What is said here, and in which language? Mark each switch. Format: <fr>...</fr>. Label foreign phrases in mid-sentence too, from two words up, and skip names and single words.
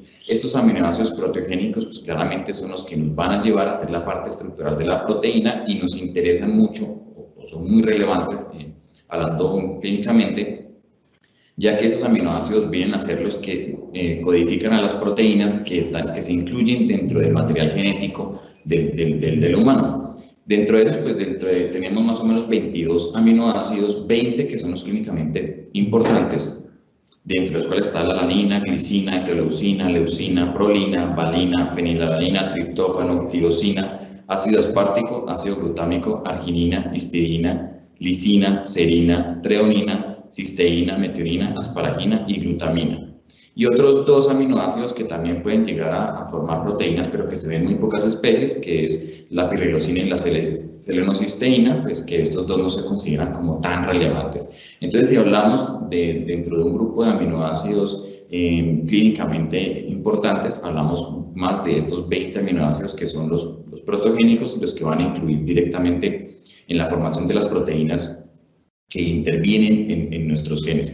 <es>Estos aminoácidos proteogénicos pues claramente son los que nos van a llevar a ser la parte estructural de la proteína y nos interesan mucho o son muy relevantes hablando clínicamente, ya que esos aminoácidos vienen a ser los que codifican a las proteínas que se incluyen dentro del material genético del humano. Dentro de ellos, pues tenemos más o menos 22 aminoácidos, 20 que son los clínicamente importantes, dentro de los cuales está la alanina, glicina, isoleucina, leucina, prolina, valina, fenilalanina, triptófano, tirosina, ácido aspartico, ácido glutámico, arginina, histidina, lisina, serina, treonina, cisteína, metionina, asparagina y glutamina. Y otros dos aminoácidos que también pueden llegar a formar proteínas, pero que se ven en muy pocas especies, que es la pirilosina y la selenocisteína, pues que estos dos no se consideran como tan relevantes. Entonces, si hablamos dentro de un grupo de aminoácidos clínicamente importantes, hablamos más de estos 20 aminoácidos que son los protogénicos, los que van a influir directamente en la formación de las proteínas que intervienen en nuestros genes.</es>